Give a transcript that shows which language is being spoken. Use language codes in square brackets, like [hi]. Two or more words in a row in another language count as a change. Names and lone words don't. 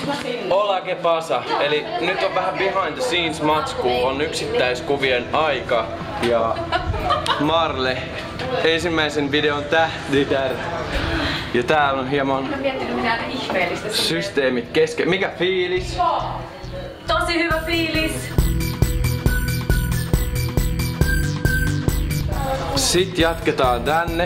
[es] Hola que pasa. [fi] Eli nyt on vähän [en] behind the scenes [fi] matskuu, on yksittäiskuvien aika. Ja Marle, ensimmäisen videon tähtitär. Ja täällä on hieman systeemit kesken. Mikä fiilis? Tosi hyvä fiilis. Sitten jatketaan tänne.